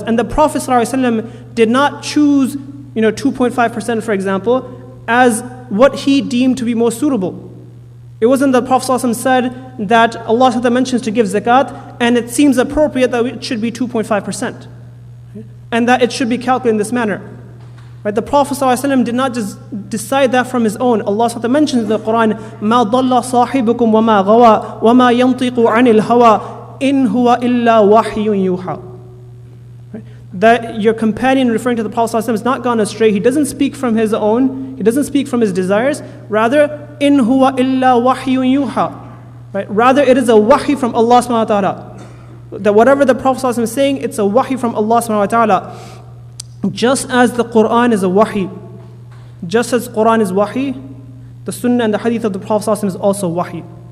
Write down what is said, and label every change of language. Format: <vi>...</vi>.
<en>And the Prophet ﷺ did not choose 2.5%, for example, as what he deemed to be most suitable. It wasn't the Prophet ﷺ said that Allah mentions to give zakat, and it seems appropriate that it should be 2.5%, and that it should be calculated in this manner. Right? The Prophet ﷺ did not just decide that from his own. Allah mentions in the Quran,</en> <ar>مَا ضَلَّ صَاحِبُكُمْ وَمَا غَوَى وَمَا يَنْطِقُ عَنِ الْهَوَى إِنْ هُوَ إِلَّا وَحْيٌ يُوحَى.</ar> <en>That your companion, referring to the Prophet ﷺ, is not gone astray. He doesn't speak from his own. He doesn't speak from his desires. Rather,</en> <ar>إِنْ هُوَ إِلَّا وَحْيٌ يُوحَى.</ar> <en>Right? Rather, it is a wahi from Allah subhanahu wa ta'ala. That whatever the Prophet ﷺ is saying, it's a wahi from Allah subhanahu wa ta'ala. Just as the Quran is a wahi, just as Quran is wahi, the sunnah and the hadith of the Prophet ﷺ is also wahi.</en>